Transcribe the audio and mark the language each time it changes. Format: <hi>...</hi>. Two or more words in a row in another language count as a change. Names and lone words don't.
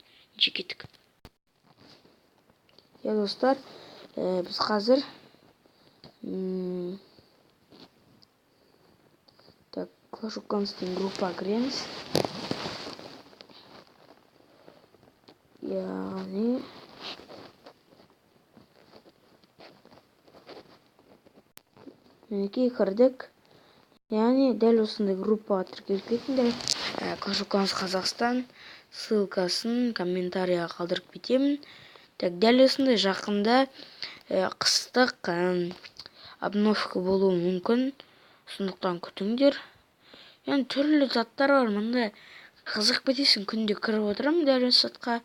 <kk>Кеттік. Достар, біз қазір Clash of Clans'тың группа кіреміз. Яғни мінекей кірдік. Яғни дәл осындай группаға тіркеліп кетіңдер. Clash of Clans Қазақстан ссылкасын комментарияға қалдырып кетемін. Так, дәл осындай жақында қыстық обновка болуы мүмкін. Сондықтан күтіңдер. Яғни түрлі заттар бар. Мында қызық кетесің, күнде кіріп отырамын дәл осы затқа.</kk>